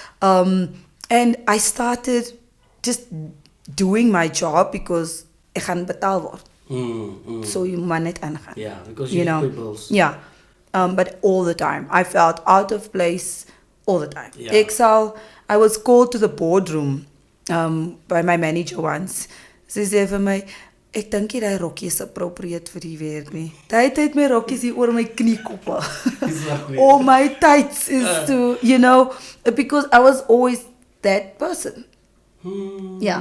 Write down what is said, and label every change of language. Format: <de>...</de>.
<en>And I started just doing my job because</en> <af>ek gaan betaal word. So jy moet net aangaan.</af> <en>Yeah, because you pay bills. Yeah. But all the time. I felt out of place all the time. Yeah. I was called to the boardroom by my manager once.</en> <af>Sy sê vir my, ek dink nie die rokkie is appropriate vir die werk nie. Die tyd my rokkies hier oor my kniekoppe.</af> <en>All my tights is to, because I was always that person. Yeah.</en>